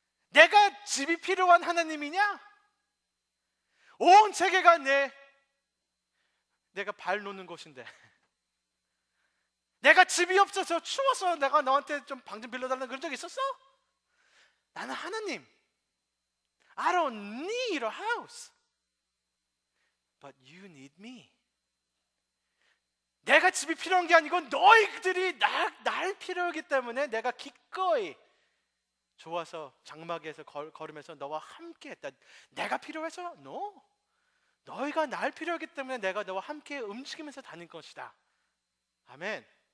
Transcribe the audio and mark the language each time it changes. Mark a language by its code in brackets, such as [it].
[ko] 내가 집이 필요한 하나님이냐? 온 세계가 내가 발 놓는 곳인데, 내가 집이 없어서 추워서 내가 너한테 좀 방 좀 빌려달라는 그런 적 있었어? 나는 하나님. [en] I don't need a house, but you need me. [ko] 내가 집이 필요한 게 아니고 너희들이 날 필요하기 때문에 내가 기꺼이 좋아서 장막에서 걸으면서 너와 함께 했다. 내가 필요해서? [en] No. [ko] 너희가 날 필요하기 때문에 내가 너와 함께 움직이면서 다닐 것이다. 아멘.